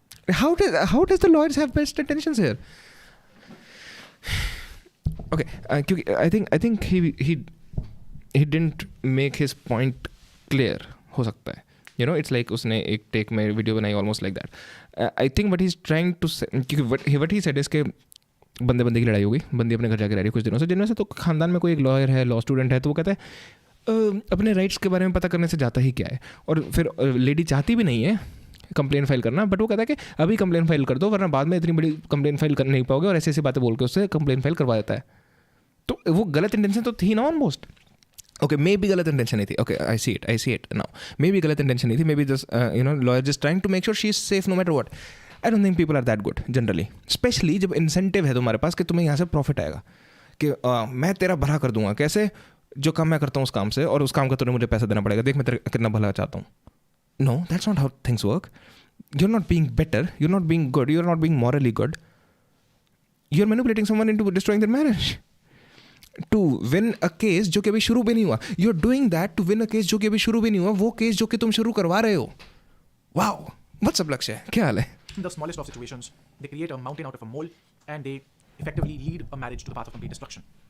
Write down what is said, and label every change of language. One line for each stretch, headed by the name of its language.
English: How does the lawyers have best intentions here? Okay, I think he didn't make his point clear.
Hindi: हो सकता है.
English: It's like
Hindi: उसने एक take में video बनाई
English: almost like that. I think what he's trying to say, what he said is
Hindi: कि बंदे की लड़ाई हो गई, बंदी अपने घर जाके रह रही है कुछ दिनों से, जिनमें से तो खानदान में कोई एक लॉयर है, लॉ स्टूडेंट है, तो वो कहता है अपने राइट्स के बारे में पता करने से जाता ही क्या है. और फिर लेडी चाहती भी नहीं है कंप्लेन फाइल करना, बट वो कहता है कि अभी कंप्लेन फाइल कर दो वरना बाद में इतनी बड़ी कंप्लेन फाइल कर नहीं पाओगे, और ऐसी बातें बोल के उससे कंप्लेन फाइल करवा देता है. तो वो गलत इंटेंशन तो थी ना ऑलमोस्ट.
English: Okay, maybe
Hindi: गलत intention नहीं थी.
English: Okay, I see it now. Maybe
Hindi: गलत intention नहीं थी.
English: Maybe just lawyer just trying to make sure she is safe no matter what. I don't think people are that good generally. Especially
Hindi: जब incentive है तुम्हारे पास कि तुम्हें यहाँ से profit आएगा, कि मैं तेरा भला कर दूंगा. कैसे? जो काम मैं करता हूँ उस काम से, और उस काम का तुम्हें मुझे पैसा देना पड़ेगा. देख मैं तेरा कितना भला चाहता हूँ.
English: No, that's not how things work. You're not being better. You're not being good. You're not being morally good. You're manipulating someone into destroying their marriage. To win a case
Hindi: जो कि अभी शुरू भी नहीं हुआ.
English: You're doing that to win a case
Hindi: जो कि अभी शुरू भी नहीं हुआ, वो केस जो कि तुम शुरू करवा रहे हो.
English: Wow, what's up Lakshya?
Hindi: क्या हाल है?
English: In the smallest of situations, they create a mountain out of a mole and they effectively lead a marriage to the path of complete destruction.